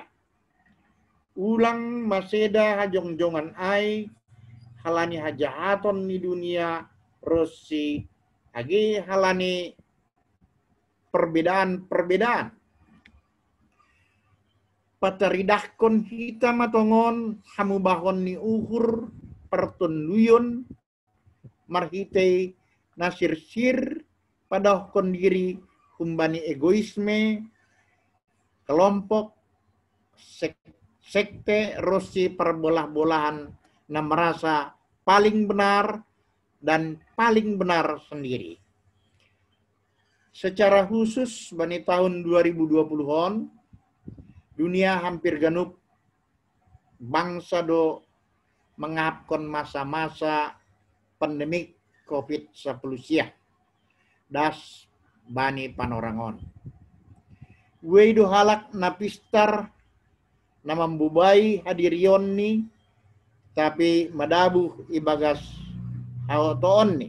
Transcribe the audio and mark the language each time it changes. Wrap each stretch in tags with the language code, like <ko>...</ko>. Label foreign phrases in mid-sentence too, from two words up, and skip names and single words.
<bts>Ulang maseda hajongjongan ai halani hajahaton ni dunia rosi agi halani perbedaan-perbedaan. Pataridahkon hita matongon hamubahon ni uhur pertunduyon marhitei nasir-sir padahkon diri humbani egoisme kelompok sekte rosi perbolah-bolahan na</bts> <id>merasa paling benar dan paling benar sendiri. Secara khusus</id> <bts>bani tahun 2020-on dunia hampir ganup bangsa do mengapkon masa-masa pandemik COVID-19 das bani panorangon. Weido halak napistar na membubai hadirion ni tapi madabuh ibagas haotoon ni.</bts>